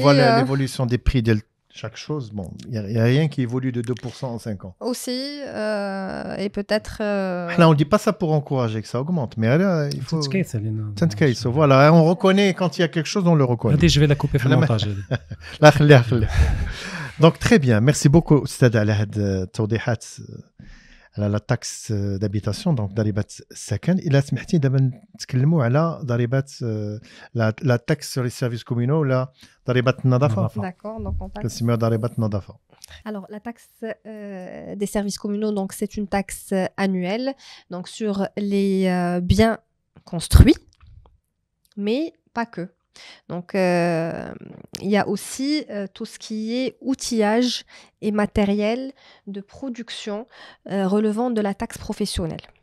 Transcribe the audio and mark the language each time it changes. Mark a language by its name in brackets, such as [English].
[French] voit l'évolution des prix de chaque chose, bon, il n'y a rien qui évolue de 2% en 5 ans. Aussi, et peut-être... Là, on ne dit pas ça pour encourager que ça augmente, mais là, il faut... [Arabic] تتكيس علينا. تنتكيس. [French] Voilà, on reconnaît quand il y a quelque chose, on le reconnaît. [Arabic] هذه [French] je vais la couper [Arabic] في المونتاج هذه. لا خليها. [French] Donc, très bien. Merci beaucoup, [Arabic] أستاذ على هاد التوضيحات على [French] la taxe d'habitation, donc [Arabic] ضريبة السكن. إلا سمحتي دابا نتكلموا على ضريبة [French] la taxe sur les services communaux [Arabic] ولا ضريبة النظافة. [French] D'accord, donc on passe. [Arabic] كنسميوها ضريبة النظافة. [French] Alors, la taxe des services communaux, donc c'est une taxe annuelle, donc sur les biens construits, mais pas que. Donc, il y a aussi tout ce qui est outillage et matériel de production relevant de la taxe professionnelle.